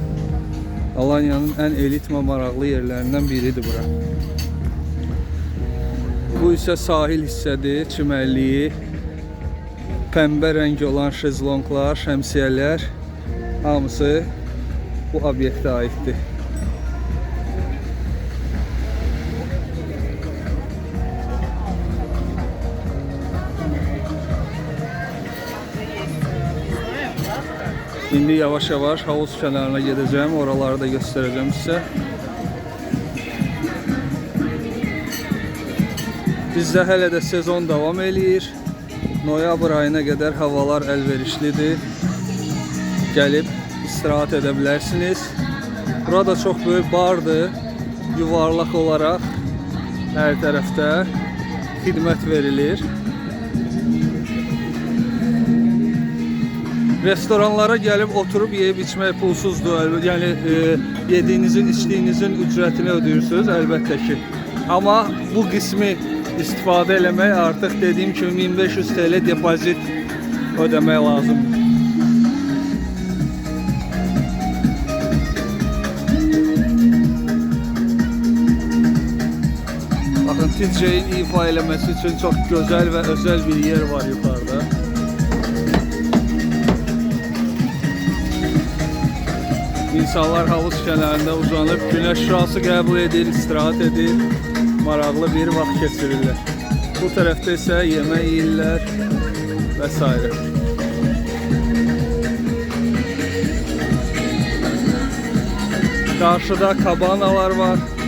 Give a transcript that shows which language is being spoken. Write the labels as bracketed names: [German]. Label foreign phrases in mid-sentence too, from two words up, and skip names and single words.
[Turkish] Alanya'nın en elit ve [Azerbaijani] maraqlı [Turkish] yerlerinden biridir bura. [Azerbaijani] Bu ise sahil hissədir, çimərliyi. Pəmbə rəngi olan şezlonglar, şəmsiyələr hamısı bu obyektə aiddir. [Turkish] Şimdi yavaş yavaş havuz kenarına gideceğim. Oraları da göstereceğim size. [Azerbaijani] Bizdə hələ də sezon devam eləyir. Noyabr ayına qədər havalar əlverişlidir. Gəlib istirahat edə bilərsiniz. Burada çox böyük bardır. Yuvarlaq olaraq hər tərəfdə xidmət verilir. [Turkish] Restoranlara gelip oturup yiyip içmek pulsuzdur. Yani yediğinizin, içtiğinizin ücretini ödüyorsunuz elbette ki. Ama bu kısmı istifade eləmək artık dediğim gibi 1500 TL depozit [Azerbaijani] ödemək lazım. [Turkish] Bakın DJ'in [Azerbaijani] ifa eləməsi [Turkish] için çok güzel ve özel bir yer var yukarıda. [Azerbaijani] İnsanlar havuz kenarında uzanıp güneş şurası qəbul edir, istirahat edir, maraqlı bir vaxt keçirirlər. Bu tərəfdə isə yemək yeyirlər və s. [Turkish] Karşıda kabanalar var.